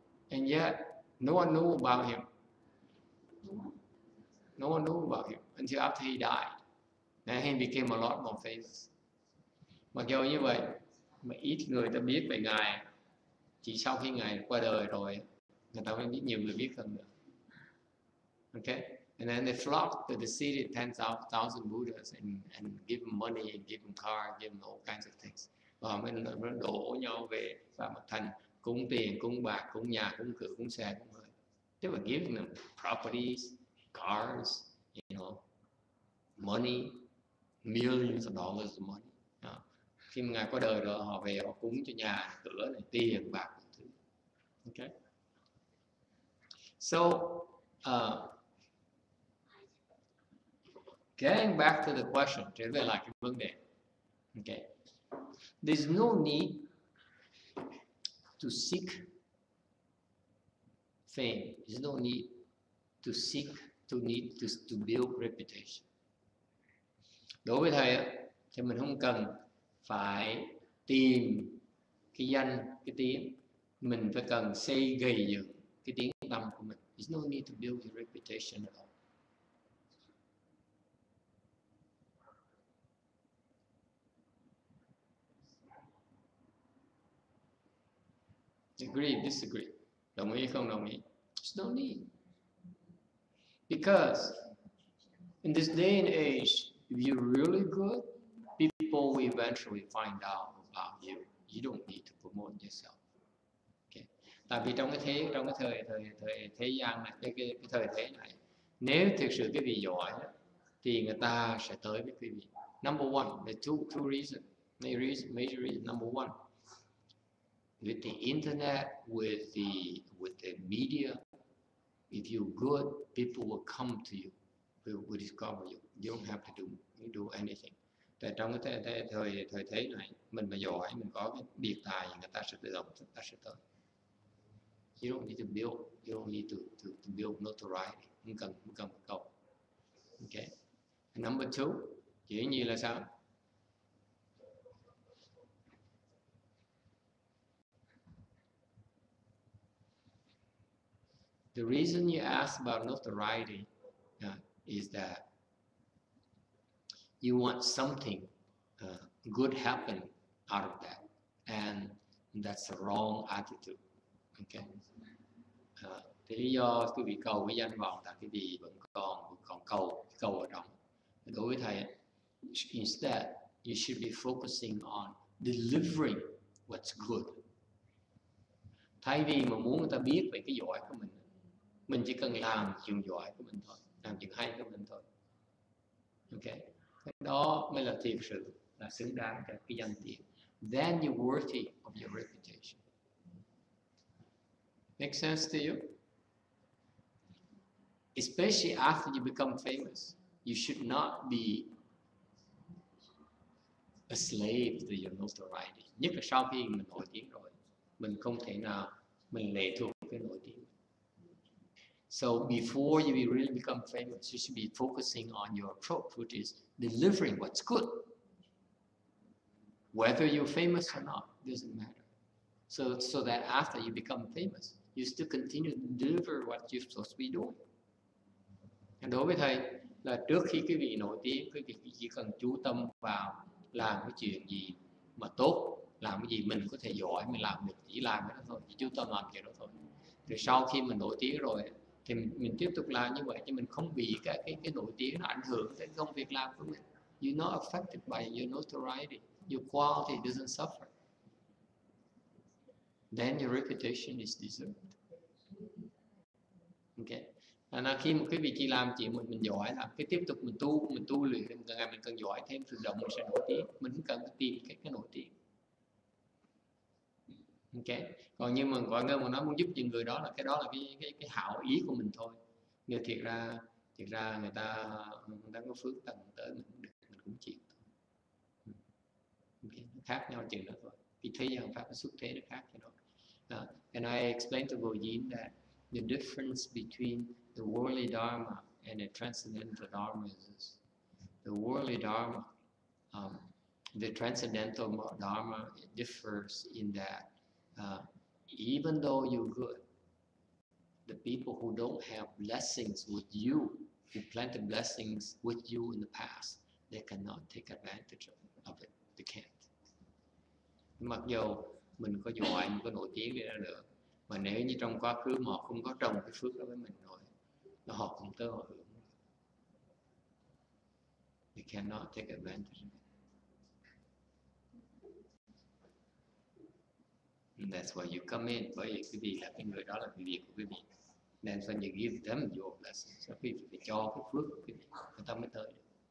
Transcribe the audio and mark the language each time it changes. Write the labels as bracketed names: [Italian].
[English] And yet, no one knew about him. No one knew about him until after he died. And he became a lot more famous. [Vietnamese] Mặc dù như vậy, mà ít người ta biết về Ngài. Chỉ sau khi Ngài qua đời rồi, người ta mới biết, nhiều người biết hơn nữa. [English] Okay. And then they flocked to the city, 10,000 Buddhas, and give them money, and give them cars, give them all kinds of things. [Vietnamese] Và mình đổ nhau về Phạm Mật Thành, cúng tiền, cúng bạc, cúng nhà, cúng cửa, cúng xe, cúng người. [English] They were giving them properties, cars, money, millions of dollars of money. [Vietnamese] Khi mà Ngài qua đời rồi, họ về họ cúng cho nhà cửa này, tiền bạc thứ. Okay. [English] So getting back to the question, [Vietnamese] trở về lại cái vấn đề. [English] Okay. There's no need to seek fame. There's no need to seek to build reputation. [Vietnamese] Đối với thầy thì mình không cần phải tìm cái danh, cái tiếng. Mình phải cần xây gầy dựng cái tiếng tâm của mình. [English] There's no need to build your reputation at all. Agree, disagree. [Vietnamese] Đồng ý không đồng ý? [English] There's no need. Because in this day and age, if you're really good, people will eventually find out about you. You don't need to promote yourself. Okay. [Vietnamese] Tại vì trong cái thời thế gian này, cái thời thế này, nếu thực sự quý vị giỏi thì người ta sẽ tới với quý vị. [English] Number one, the two reasons, major reason. Number one, with the internet, with the media, if you're good, people will come to you, will discover you. You don't have to do anything. [Vietnamese] Tại trong cái thời thế này, mình mà giỏi, mình có cái biệt tài, người ta sẽ tự động, người ta sẽ tới. [English] You don't need to build, you don't need to build notoriety. [Vietnamese] Không cần cầu. Okay. [English] And number two, [Vietnamese] dĩ nhiên là sao? [English] The reason you ask about notoriety is that you want something good happen out of that, and that's the wrong attitude. Okay. [Vietnamese] Thì lý do quý vị cầu cái danh vọng là cái gì vẫn còn cầu ở trong. Đối với thầy, [English] instead you should be focusing on delivering what's good. [Vietnamese] Thay vì mà muốn người ta biết về cái giỏi của mình chỉ cần làm chuyện giỏi của mình thôi, làm chuyện hay của mình thôi. Okay. Cái đó mới là thiệt sự là xứng đáng cái danh tiếng. [English] Then you're worthy of your reputation. Make sense to you? Especially after you become famous, you should not be a slave to your notoriety. [Vietnamese] Nhất là sau khi mình nổi tiếng rồi, mình không thể nào mình lệ thuộc cái nổi tiếng. [English] So before you really become famous, you should be focusing on your approach, which is delivering what's good. Whether you're famous or not, doesn't matter. So that after you become famous, you still continue to deliver what you're supposed to be doing. [Vietnamese] Đối với thầy là trước khi quý vị nổi tiếng, quý vị chỉ cần chú tâm vào làm cái chuyện gì mà tốt, làm cái gì mình có thể giỏi, mình làm được, chỉ làm cái đó thôi, chỉ chú tâm làm chuyện đó thôi. Rồi sau khi mình nổi tiếng rồi thì mình tiếp tục làm như vậy, chứ mình không bị cái nổi tiếng nó ảnh hưởng đến công việc làm của mình. [English] You're not affected by your notoriety. Your quality doesn't suffer. Then your reputation is deserved. Okay. [Vietnamese] Là khi một cái vị trí làm chuyện mình giỏi, làm cái tiếp tục mình tu luyện, mình cần giỏi thêm tự động mình sẽ nổi tiếng. Mình không cần tìm cái nổi tiếng. Okay. Còn như mà gọi ngơ mà nói muốn giúp những người đó là cái hảo ý của mình thôi. Nhưng thiệt ra người ta có phước tầng tới mình cũng được, mình cũng chịu. Okay. Nó khác nhau chừng đó thôi. Vì thế gian pháp nó xuất thế nó khác cái đó. [English] And I explained to Gojin that the difference between the worldly Dharma and the transcendental Dharma is this. The worldly Dharma, the transcendental Dharma, it differs in that even though you're good, the people who don't have blessings with you, who planted blessings with you in the past, they cannot take advantage of it. They can't. [Vietnamese] Mặc dù mình có giỏi, mình có nổi tiếng đi ra được, mà nếu như trong quá khứ mà họ không có trồng cái phước đó với mình rồi, họ không tới họ hưởng. [English] They cannot take advantage of it. And that's why you come in, [Vietnamese] bởi vì quý vị là cái người đó là cái việc của quý vị. [English] Then when you give them your blessings, [Vietnamese] quý vị phải cho cái phước của quý vị, người ta mới tới được.